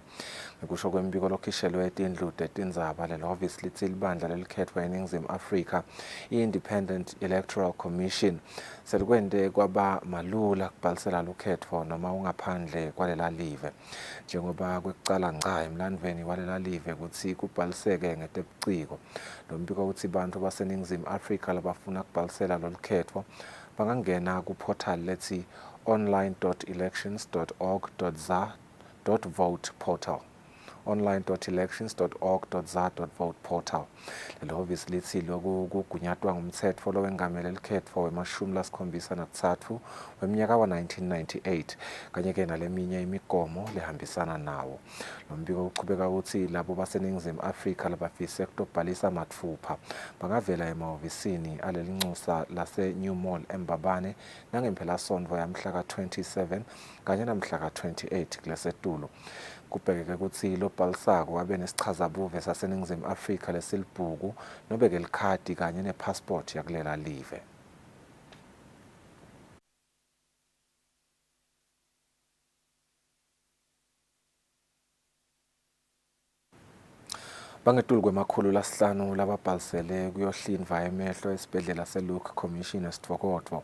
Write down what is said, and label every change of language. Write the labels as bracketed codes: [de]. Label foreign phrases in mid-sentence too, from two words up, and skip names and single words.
[ss] Ngekusho kwembiko lokhishelwe etindlu tetindzaba lehhovisi lithi libandla lelikhetho eNingizimu Afrika i-Independent Electoral Commission selikwende kwaba malula kubhalisela lukhetho noma ungaphandle kwalela live. Njengoba kwekucala ngca emlandweni walela live ukuthi kubhaliseke ngetebuciko. Lo mbiko uthi bantu baseNingizimu Afrika labafuna kubhalisela lolukhetho bangangena ku-portal lethi online.elections.org.za.vote portal. online.elections.org.za.vote portal. Lelo hhovisi lithi lokhu kugunyatwa ngumthetho lowengamele likhetho wema-73 weminyaka wa-1998 kanye-ke naleminye imigomo lehambisana nawo. Lo mbiko uqhubeka ukuthi labo baseNingizimu Afrika labafise kutobhalisa mathupha bangavela emahhovisini alelinxusa lase-New Mall eMbabane nangempelasonto yamhla ka-27 kanye namhla ka-28 kulesetulu. Kubhekeke ukuthi lo bhalisako abe nesichazabuve saseNingizimu Afrika lesilibhuku nobeke likhadi kanye nepassport yakulela live. Bangetulu kwemakhulu lasihlanu lababhalisele kuyohlinzwa emehlo esibhedlela seLuke Commission esitfokodvo.